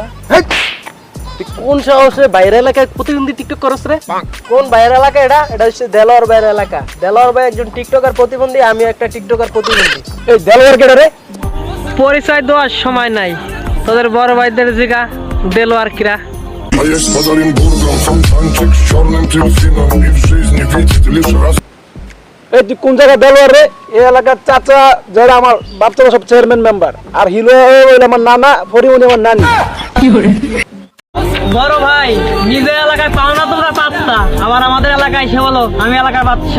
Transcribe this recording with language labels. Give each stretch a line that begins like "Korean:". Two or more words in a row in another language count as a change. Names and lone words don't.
Bangla: তুই কোন সাহসে বাইরে এলাকায় প্রতিবন্ধী টিকটক করছ রে? কোন বাইরের এলাকা এটা? এটা হচ্ছে দেলোয়ার বাইরের এলাকা। দেলোয়ার ভাই একজন টিকটকার প্রতিবন্ধী, আমি একটা টিকটকার প্রতিবন্ধী। এই দেলোয়ার কেডা রে? পরিচয় দেওয়ার সময় নাই, তোদের বড় ভাইদের জিগা দেলোয়ার কিরা।
Russian: А есть под Оренбургом фонтанчик с черным дельфином. И в жизни видеть лишь раз.
Bangla: এই তুই কোন জায়গায় দেলোয়ার রে? এই এলাকার চাচা যারা আমার বাপচা সব চেয়ারম্যান মেম্বার, আর হিলো হইল আমার নানা, ফরিমনি আমার নানি। বড় ভাই নিজের এলাকায় পাও না তোমরা পাত্তা, আবার আমাদের এলাকায় এসে বলো আমি এলাকার বাদশা।